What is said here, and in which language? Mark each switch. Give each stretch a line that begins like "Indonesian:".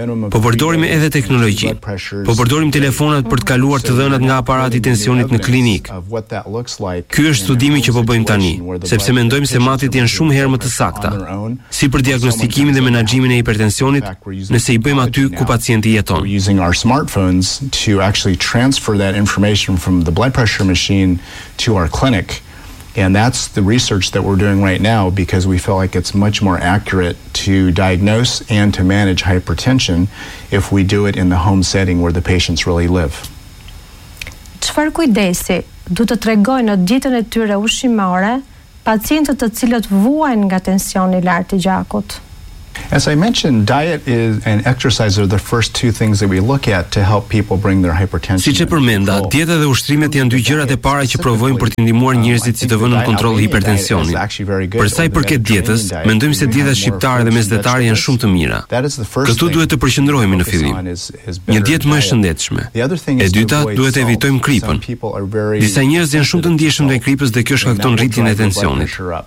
Albanian: Po përdorim edhe teknologji. Po përdorim telefonat për të kaluar të dhënat nga aparati tensionit në klinikë. Ky është studimi që po bëjmë tani, sepse mendojmë se matjet janë shumë herë më të sakta, si për diagnostikimin dhe menaxhimin e hipertensionit, nëse i bëjmë aty ku pacienti jeton.
English: We're using our smartphones to actually transfer that information from the blood pressure machine to our clinic, and that's the research that we're doing right now because we feel like it's much more accurate to diagnose and to manage hypertension if we do it in the home setting where the patients really live.
Albanian: Çfarë kujdesi duhet të tregojnë në dietën e tyre ushqimore pacientët të cilët vuajn nga tensioni i lartë i gjakut?
English: As I mentioned, diet is an exercise are the first two things that we look at to help people bring their hypertension.
Albanian: Siç e përmenda, dieta dhe ushtrimet janë dy gjërat e para që provojmë për të ndihmuar njerëzit si të vënë në kontroll hipertensionin. Për sa i përket dietës, mendojmë se dieta shqiptare dhe mesdhetare janë shumë të mira. Këtu duhet të përqendrohemi në fillim. Një dietë më e shëndetshme. E dyta, duhet të evitojmë kripën. Disa njerëz janë shumë të ndjeshëm ndaj kripës dhe kjo shkakton rritjen e tensionit.